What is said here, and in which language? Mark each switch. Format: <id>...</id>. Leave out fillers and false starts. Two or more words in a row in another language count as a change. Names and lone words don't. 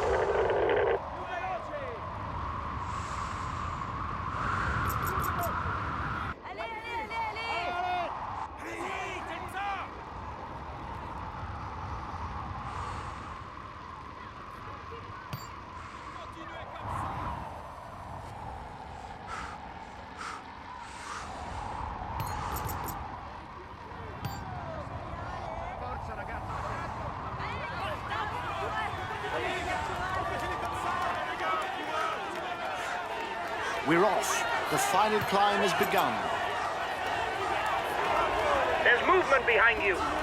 <fr>Allez, allez, allez, allez! Allez-y, c'est ça! Continuez comme ça!</fr> <it>Forza ragazzi!</it> <en>We're off. The final climb has begun. There's movement behind you.</en>